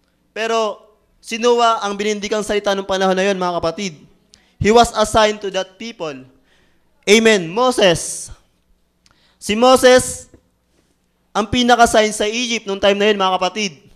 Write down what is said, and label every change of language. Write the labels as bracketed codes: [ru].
[tl] Pero si Noah ang binindikang salita ng panahon na yon, mga kapatid. [en] He was assigned to that people. Amen. Moses. [tl] Si Moses ang pinaka-sign sa Egypt nung time na yun, mga kapatid.